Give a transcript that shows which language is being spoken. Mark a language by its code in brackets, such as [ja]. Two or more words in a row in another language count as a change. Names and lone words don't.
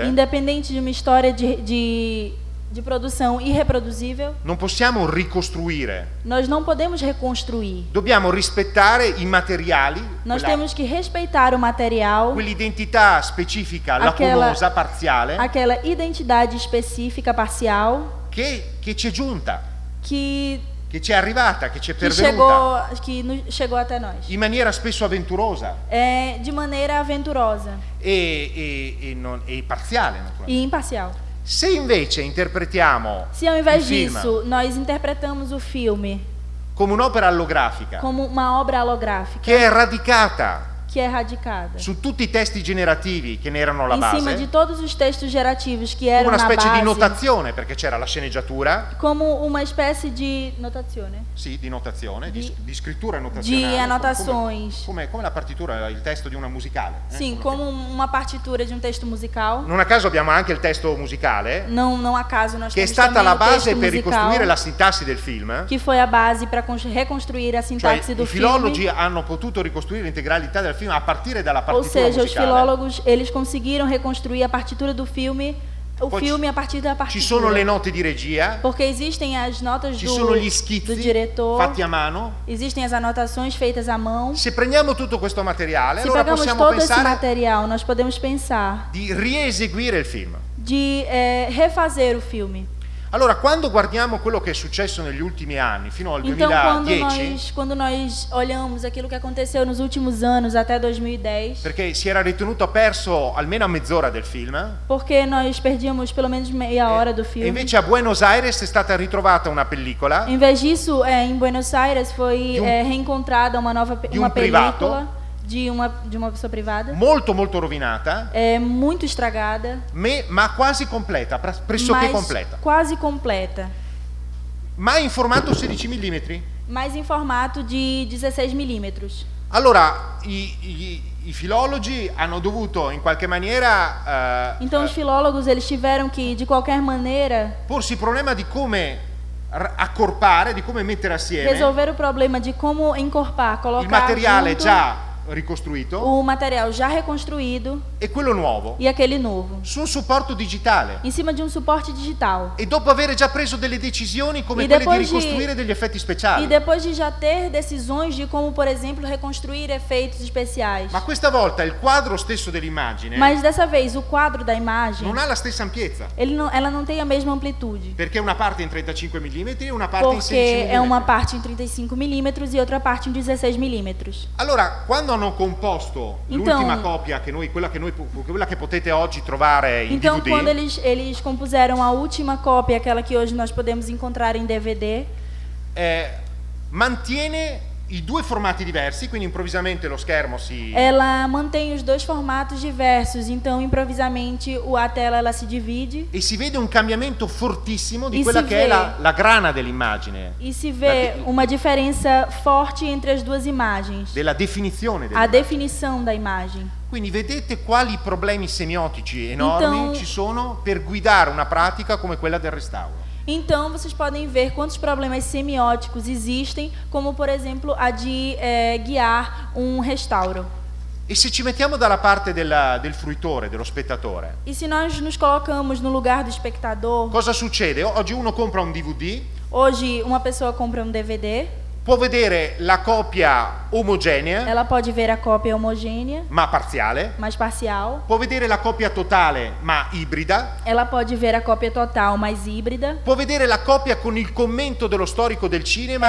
[pt] independente de uma história de produção irreproduzível, [it] non possiamo ricostruire, [pt] nós não podemos reconstruir. [it] dobbiamo rispettare i materiali, [pt] Nós temos que respeitar o material, [it] quell'identità specifica, [pt] Aquela- [it] lacunosa, parziale, [pt] aquela identidade específica parcial [it] che ci è giunta, [pt] que [it] che ci è arrivata, che ci è pervenuta, [pt] chegou até nós. [it] in maniera spesso avventurosa [pt] De maneira aventurosa [it] e parziale, naturalmente. [pt] e imparcial. [it] Se invece interpretiamo [pt] Se ao [it] il [pt] invés [it] film [pt] disso nós interpretamos o filme [it] come un'opera allografica, [pt] como uma obra holográfica [it] che è radicata [pt] que é radicada [it] su tutti i testi generativi che ne erano la [pt] em cima de [it] base, [pt] todos os textos gerativos que [it] come [pt] eram [it] una [pt] na [it] specie di [pt] base, [it] notazione, perché c'era la sceneggiatura, [pt] como uma espécie de notazione, [it] sì, di notazione, Di- di scrittura notazionale, [pt] de anotações. [it] come la partitura, il testo di una musicale. [pt] Sim, [it] Come- [pt] como uma partitura de um texto musical. [it] Non a caso abbiamo anche il testo musicale, [pt] Não acaso nós [it] che è [pt] temos [it] stata [pt] também [it] la [pt] o [it] base [pt] texto [it] per ricostruire [pt] musical, [it] la sintassi del film. [pt] que foi a base para reconstruir a [it] Cioè [pt] sintaxe [it] i [pt] do [it] filologi [pt] filme. [it] hanno potuto ricostruire l'integralità del film a partire dalla [pt] Ou [it] partitura [pt] seja, os [it] musicale. [pt] filólogos, eles conseguiram reconstruir a partitura do filme, o [it] Poi [pt] filme a partir da [it] Ci sono le [pt] partitura. [it] note di regia, [pt] Porque existem as notas [it] ci sono gli [pt] do [it] schizzi [pt] diretor, [it] fatti a mano. [pt] existem as anotações feitas à mão. [it] Se prendiamo tutto questo materiale, [pt] Se [it] allora [pt] pegamos [it] possiamo [pt] todo esse [it] pensare [pt] material, nós podemos pensar [it] di rieseguire il film. [pt] de refazer o filme. [it] Allora, quando guardiamo quello che è successo negli ultimi anni, fino al [pt] Então, [it] 2010, [pt] quando nós olhamos aquilo que aconteceu nos últimos anos, até 2010, [it] perché si era ritenuto perso almeno a mezz'ora del film, [pt] porque nós perdíamos pelo menos meia hora do [it] e [pt] filme. [it] invece a Buenos Aires è stata ritrovata una pellicola [pt] Em vez disso, em Buenos Aires foi reencontrada uma nova uma [it] privato, [pt] película de uma pessoa privada, [it] molto molto rovinata, [pt] muito estragada, [it] ma quasi completa, pressoché [pt] mas [it] completa, [pt] quase completa, [it] ma in formato 16 mm. [pt] mas em formato de 16 milímetros. [it] Allora, i filologi hanno dovuto in qualche maniera [pt] Então os filólogos eles tiveram que de qualquer maneira [it] porsi il problema di come accorpare, di come mettere assieme [pt] resolver o problema de como encorpar, [it] il [pt] colocar [it] materiale [pt] junto [it] già ricostruito [pt] o material já reconstruído [it] e quello nuovo [pt] e aquele novo, [it] su un supporto digitale. [pt] em cima de um suporte digital. [it] E dopo aver già preso delle decisioni come [pt] E [it] quelle di [pt] depois de- [it] ricostruire degli effetti [pt] E [it] speciali. [pt] depois de já ter decisões de como, por exemplo, reconstruir efeitos especiais. [it] Ma questa volta il quadro stesso dell'immagine [pt] Mas dessa vez, o quadro da imagem, [it] non ha la stessa ampiezza, [pt] ela não tem a mesma amplitude. [it] perché una parte in 35 mm e una parte in 16 [pt] Porque [it] mm. [pt] é uma parte em 35 milímetros e outra parte em 16 milímetros. [it] Allora, quando hanno composto [pt] Então- [it] l'ultima copia, quella che potete oggi trovare in [pt] Então, [it] DVD, [pt] quando eles compuseram a última cópia, aquela que hoje nós podemos encontrar em DVD, [it] mantiene i due formati diversi, quindi improvvisamente lo schermo si... [pt] ela mantém os dois formatos diversos. Então, improvisamente, a tela ela se divide [it] e si vede un cambiamento fortissimo di [pt] E [it] quella si che è [pt] vê- [it] la grana dell'immagine, [pt] e se vê uma diferença forte entre as duas imagens. [it] della definizione [pt] A [it] dell'immagine. [pt] definição da imagem. [it] Quindi vedete quali problemi semiotici enormi [pt] Então- [it] ci sono per guidare una pratica come quella del restauro. [pt] Então, vocês podem ver quantos problemas semióticos existem, como, por exemplo, a de guiar um restauro. [it] E se ci mettiamo dalla parte del fruitore, dello spettatore, [pt] E se nós nos colocamos no lugar do espectador, [it] cosa succede? Oggi uno compra un DVD, [pt] hoje uma pessoa compra um DVD, [it] può vedere la copia omogenea, [pt] ela pode ver a cópia homogênea, [it] ma parziale, [pt] mais parcial, [it] può vedere la copia totale, ma ibrida, [pt] ela pode ver a cópia total, mais híbrida, [it] può vedere la copia con il commento dello storico del cinema